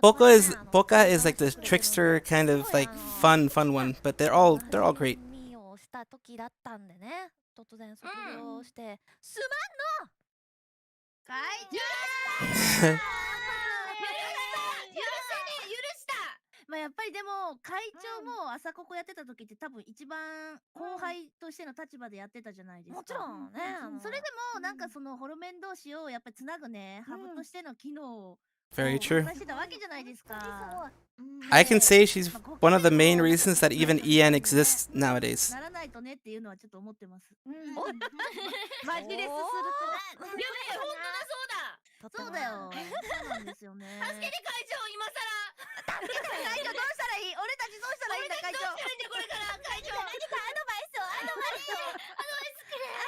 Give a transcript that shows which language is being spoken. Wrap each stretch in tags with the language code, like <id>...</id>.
<en>Boca is like the trickster kind of like fun one, but they're all great.</en> <ja>をした時だったんでね。突然卒業してすまんの。まあやっぱりでも会長も朝ここやってた時って多分一番後輩としての立場でやってたじゃないですか。もちろんね。それでもなんかそのホロメン同士をやっぱりつなぐねハブとしての機能を</ja> <en>Very true.</en> <ja>出してたわけじゃないですか。</ja> <en>I can say she's one of the main reasons that even EN exists nowadays.</en> <ja>ならないとねっていうのはちょっと思ってます。マジレスすると。やべえ、本当だ、そうだよ。そうなんですよね。助けて会長、今更。助けて会長どうしたらいい？俺たちどうしたらいいんだ会長。どうしたらいいんだこれから会長。何かアドバイスくれ。</ja>